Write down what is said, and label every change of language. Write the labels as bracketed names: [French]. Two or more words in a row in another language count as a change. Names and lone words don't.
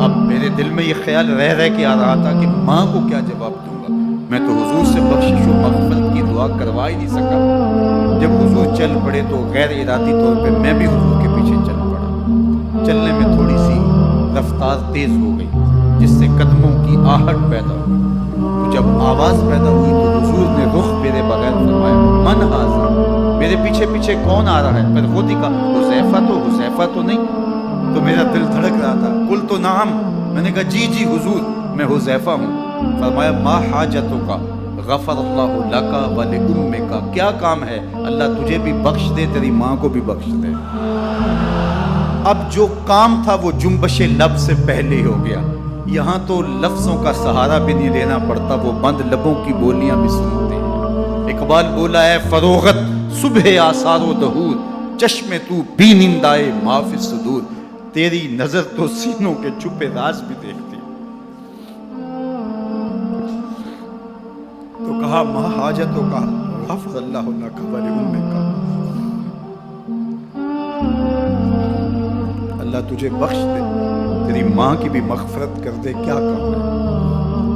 [Urdu] اب میرے دل میں یہ خیال رہ رہ کے آ رہا تھا کہ ماں کو کیا جواب دوں گا? میں تو حضور سے بخشش و مغفرت کی دعا کروا ہی نہیں سکا. جب حضور چل پڑے تو غیر ارادی طور پہ میں بھی حضور کے پیچھے چل پڑا. چلنے میں تھوڑی سی رفتار تیز ہو گئی. جس سے قدموں کی آہٹ پیدا ہوئی. تو جب آواز پیدا ہوئی تو حضور نے رخ پھیرے بغیر فرمایا [Arabic] من ھذا، [Urdu] میرے پیچھے پیچھے کون آ رہا ہے؟ پھر خود ہی کہا حذیفہ تو نہیں. تو میرا دل دھڑک رہا تھا. [Arabic] قلت نعم، [Urdu] میں نے کہا جی حضور میں حذیفہ ہوں. فرمایا [Arabic] ما حاجتک غفر اللہ لک ولأمک، [Urdu] کیا کام ہے؟ اللہ تجھے بھی بخش دے، تیری ماں کو بھی بخش دے. اب جو کام تھا وہ جنبش لب سے پہلے ہی ہو گیا. یہاں تو لفظوں کا سہارا بھی نہیں لینا پڑتا، وہ بند لبوں کی بولیاں بھی سنتے ہیں. اقبال بولا ہے [Persian] فروغت صبح آثار و دہور، چشم تو بھی نندائے ما فی الصدور. [Urdu] تیری نظر تو سینوں کے چھپے راز بھی دیکھتی. تو کہا [Arabic] ما حاجتوں کا غفر اللہ لک ولأمک، [Urdu] اللہ تجھے بخش دے، تیری ماں کی بھی مغفرت کر دے، کیا کام ہے؟